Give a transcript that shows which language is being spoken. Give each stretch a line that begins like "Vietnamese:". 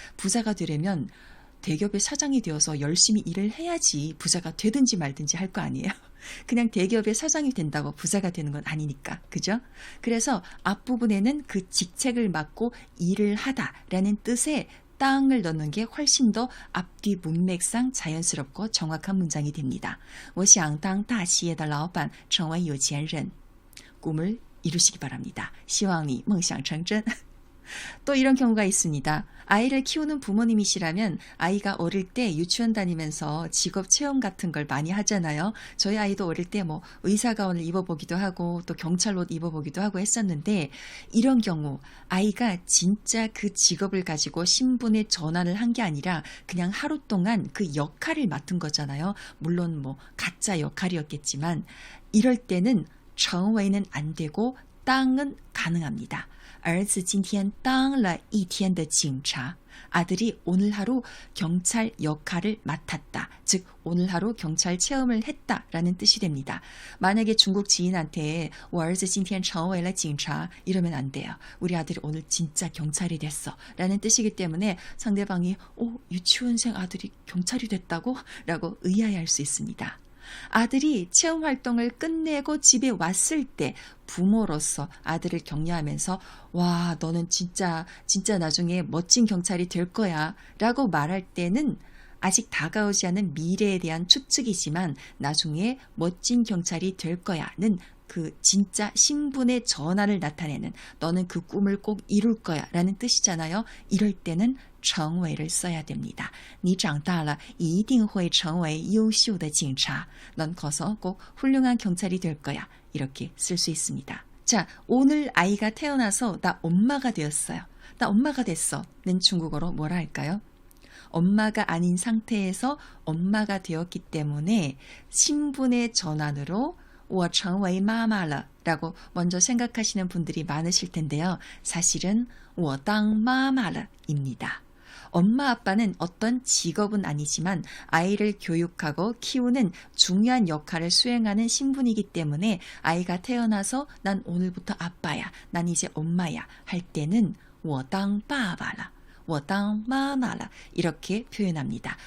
Korean: 부자가 되려면 대기업의 사장이 되어서 열심히 일을 해야지 부자가 되든지 말든지 할 거 아니에요. 그냥 대기업의 사장이 된다고 부자가 되는 건 아니니까. 그죠? 그래서 앞부분에는 그 직책을 맡고 일을 하다라는 뜻의 땅을 넣는 게 훨씬 더 앞뒤 문맥상 자연스럽고 정확한 문장이 됩니다.
Chinese: 我想当大企业的老板成为有钱人
Korean: 꿈을 이루시기 바랍니다.
Chinese: 希望你梦想成真.
Korean: 또 이런 경우가 있습니다. 아이를 키우는 부모님이시라면 아이가 어릴 때 유치원 다니면서 직업 체험 같은 걸 많이 하잖아요. 저희 아이도 어릴 때 뭐 의사가운을 입어보기도 하고 또 경찰 옷 입어보기도 하고 했었는데 이런 경우 아이가 진짜 그 직업을 가지고 신분의 전환을 한 게 아니라 그냥 하루 동안 그 역할을 맡은 거잖아요. 물론 뭐 가짜 역할이었겠지만 이럴 때는 成为는 안 되고 땅은 가능합니다.
Chinese: 儿子今天当了一天的警察.
Korean: 아들이 오늘 하루 경찰 역할을 맡았다. 즉 오늘 하루 경찰 체험을 했다라는 뜻이 됩니다. 만약에 중국 지인한테
Chinese: 我儿子今天成为了警察
Korean: 이러면 안 돼요. 우리 아들이 오늘 진짜 경찰이 됐어 라는 뜻이기 때문에 상대방이 유치원생 아들이 경찰이 됐다고? 라고 의아해할 수 있습니다. 아들이 체험 활동을 끝내고 집에 왔을 때 부모로서 아들을 격려하면서 와, 너는 진짜 나중에 멋진 경찰이 될 거야 라고 말할 때는 아직 다가오지 않은 미래에 대한 추측이지만 나중에 멋진 경찰이 될 거야는 그 진짜 신분의 전환을 나타내는 너는 그 꿈을 꼭 이룰 거야 라는 뜻이잖아요. 이럴 때는 成为를 써야 됩니다.
Chinese: 你长大了一定会成为优秀的警察.
Korean: 넌 커서 꼭 훌륭한 경찰이 될 거야. 이렇게 쓸 수 있습니다. 자, 오늘 아이가 태어나서 나 엄마가 되었어요. 나 엄마가 됐어. 는 중국어로 뭐라 할까요? 엄마가 아닌 상태에서 엄마가 되었기 때문에 신분의 전환으로
Chinese: 我成为妈妈了
Korean: 라고 먼저 생각하시는 분들이 많으실 텐데요. 사실은
Chinese: 我当妈妈了
Korean: 입니다. 엄마 아빠는 어떤 직업은 아니지만 아이를 교육하고 키우는 중요한 역할을 수행하는 신분이기 때문에 아이가 태어나서 난 오늘부터 아빠야, 난 이제 엄마야 할 때는
Chinese: 我当爸爸了 我当妈妈了
Korean: 이렇게 표현합니다.